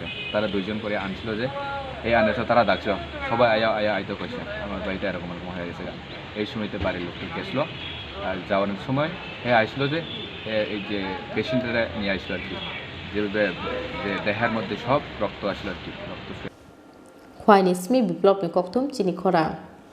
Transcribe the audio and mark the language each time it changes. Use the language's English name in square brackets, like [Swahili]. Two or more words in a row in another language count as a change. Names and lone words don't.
[Bangla] তারা 2 জন করে আনছিল যে, এই আনছিল তারা ডাকছিল, সবাই আইতো কইছে আমার বাড়িতে এরকম হয়ে গেছে। এই সময়তে বাড়ির লোককে গেছিলো, আর যাওয়ার সময় আসলো যে এই যে পেশেন্টরা নিয়ে আসলো আর কি, যে দেহের মধ্যে সব রক্ত আসলো আর কি, রক্ত [Kok Borok] Khoai ni smi biblop ni koktum chini khora.